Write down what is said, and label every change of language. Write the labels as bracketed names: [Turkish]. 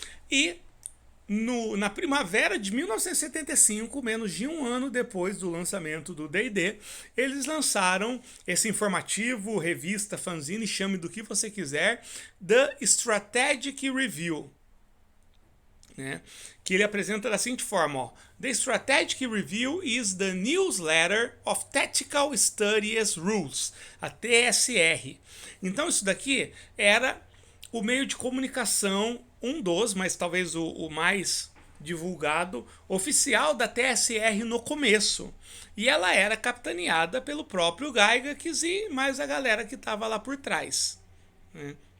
[Portuguese] E na primavera de 1975, menos de um ano depois do lançamento do D&D, eles lançaram esse informativo, revista, fanzine, chame do que você quiser, The Strategic Review. Né? Que ele apresenta da seguinte forma, ó. [English] The Strategic Review is the newsletter of Tactical Studies Rules, a TSR. [Portuguese] Então isso daqui era o meio de comunicação, um dos, mas talvez o mais divulgado, oficial da TSR no começo. E ela era capitaneada pelo próprio Gygax e mais a galera que estava lá por trás. Né?